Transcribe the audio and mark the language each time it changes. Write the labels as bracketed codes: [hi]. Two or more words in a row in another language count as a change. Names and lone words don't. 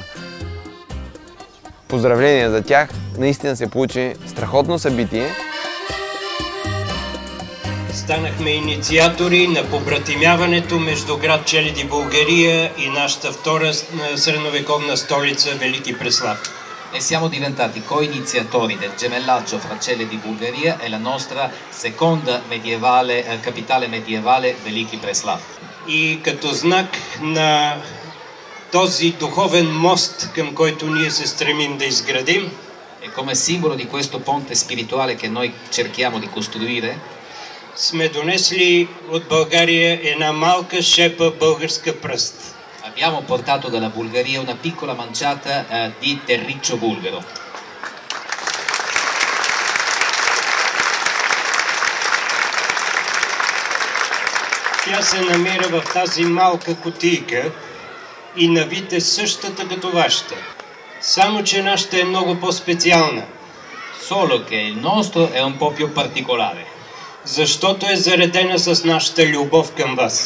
[bg] Поздравления за тях, наистина се получи страхотно събитие. Станахме инициатори на побратимяването между град Челеди, Bulgaria и нашата втора средновековна столица Велики Преслав. [it] E siamo diventati co-iniziatori del gemellaggio fra Celedi Bulgaria e la nostra seconda capitale medievale Велики Преслав. [bg] И като знак на този духовен мост, към който ние се стремим да изградим, [it] e come simbolo di questo ponte spirituale che noi cerchiamo di costruire, [bg] сме донесли от България една малка шепа българска пръст. [it] Abbiamo portato dalla Bulgaria una piccola manciata di terriccio bulgaro. [bg] Тя се намира в тази малка кутийка и на вид е същата като вашата. Само че нашата е много по-специална. [it] Solo che il nostro è un po' più particolare. [bg] Защото е заредена с нашата любов към вас.